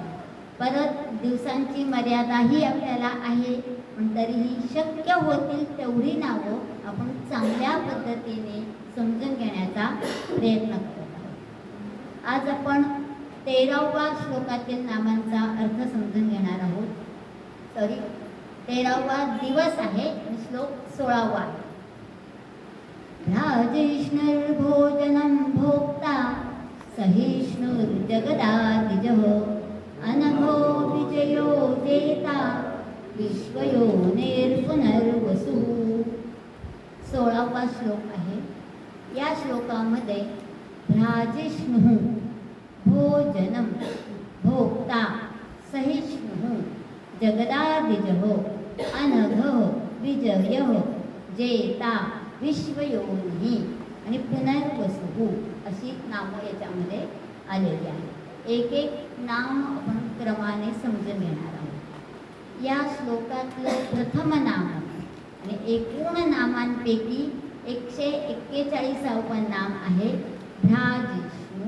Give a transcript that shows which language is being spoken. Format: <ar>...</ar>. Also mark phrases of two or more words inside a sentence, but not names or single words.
<mr>परत दिवसांची मर्यादाही आपल्याला आहे, पण तरीही शक्य होतील तेवढी नावं आपण चांगल्या पद्धतीने समजून घेण्याचा प्रयत्न करत आहोत. आज आपण 13व्या श्लोकातील नामांचा अर्थ समजून घेणार आहोत. 13वा दिवस आहे आणि श्लोक 16वा आहे.</mr> <sa>राजिष्णुर्भोजनं भोक्ता सहिष्णुर्जगदादिजः अनघो विजयो जेता विश्वयोनिर्पुनर्वसु.</sa> <mr>16वा श्लोक आहे. या श्लोकामध्ये</mr> <sa>राजिष्णुः भोजनं भोक्ता सहिष्णुः जगदादिजः अनघः विजयः जेता विश्वयोनिः</sa> <mr>आणि पुनर्वसुः अशी नामं याच्यामध्ये आलेली आहेत. एक एक नाम आपण क्रमाने समजून घेणार आहोत. या श्लोकातलं प्रथम नाम आणि एकूण नामांपैकी 141वं नाम आहे भ्राजिष्णू.</mr>